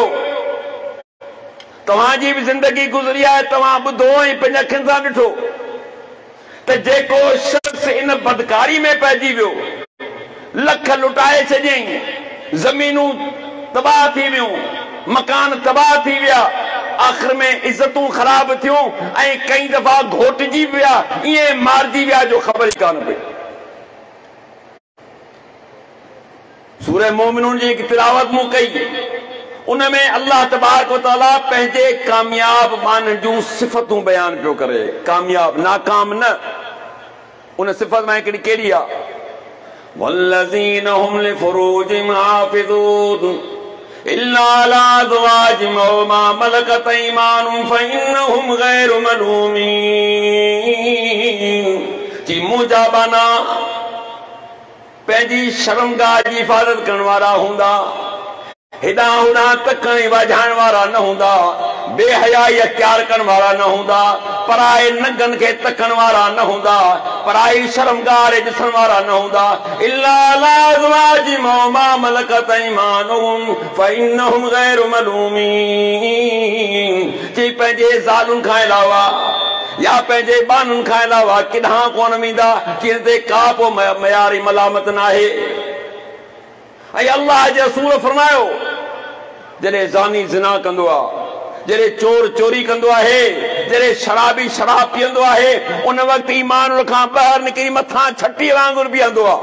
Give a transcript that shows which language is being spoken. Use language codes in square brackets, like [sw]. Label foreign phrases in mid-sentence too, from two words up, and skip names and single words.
[sd] तव्हांजी बि ज़िंदगी गुज़री आहे, तव्हां ॿुधो ऐं पंहिंजे अखियुनि सां ॾिठो त जेको शख़्स इन बदकारी में पइजी वियो, लख लुटाए छॾियईं, ज़मीनूं तबाह थी वियूं, मकान तबाह थी विया, आख़िर में इज़तूं ख़राब थियूं ऐं कई दफ़ा घोटिजी विया, ईअं मारिजी विया जो ख़बर ई कान पई। सूरह मोमिनून जी हिकु तिलावत मूं कई, उन में अल्लाह तबारक व तआला पंहिंजे कामयाब माण्हुनि जूं सिफ़तूं बयान पियो करे। कामयाब, नाकाम न। उन सिफ़त में हिकिड़ी कहिड़ी आहे, [ar] والذين هم لفروجهم حافظون إلا على أزواجهم أو ما ملكت أيمانهم فإنهم غير ملومين. [sd] जी मुंहिंजा बाना पंहिंजी शर्मगाह जी हिफ़ाज़त करण वारा हूंदा, हेॾां होॾां तकण वाझाइण वारा न हूंदा, बेहयाई अख्तियार करण वारा न हूंदा, पराए नंगनि खे तकण वारा न हूंदा, पराई शर्मगाह ॾिसण वारा न हूंदा। [ar] إلا على أزواجهم أو ما ملكت أيمانهم فإنهم غير ملومين. [sd] चई पंहिंजे ज़ालुनि खां अलावा या पंहिंजे बानुनि खां अलावा किथां कोन वेंदा, कि हिन ते का को मयारी मलामत न आहे। ऐं अल्लाह जे रसूल फरमायो, जॾहिं ज़ानी ज़िना कंदो आहे, जॾहिं चोर चोरी कंदो आहे, जॾहिं शराबी शराब पीअंदो आहे, उन वक़्तु ईमान खां ॿाहिरि निकिरी मथां छटी वांगुरु बीहंदो आहे।